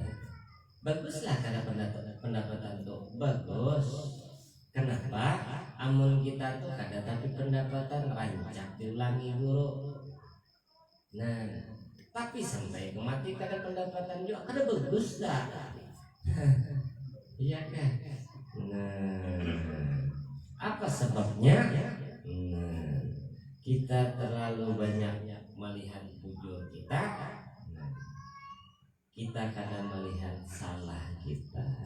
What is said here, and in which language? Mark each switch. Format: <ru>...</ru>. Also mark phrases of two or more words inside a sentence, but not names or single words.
<id>Baguslah kada pendapatan tuh bagus. Kenapa? Amun kita tuh kada tapi pendapatan rancak diulangi guru. Nah, tapi sampai kemati kada pendapatan juga kada bagus dah. Iya kan? Nah, apa sebabnya? Kita terlalu banyak melihat bujur kita, kita kadang melihat salah kita.</id>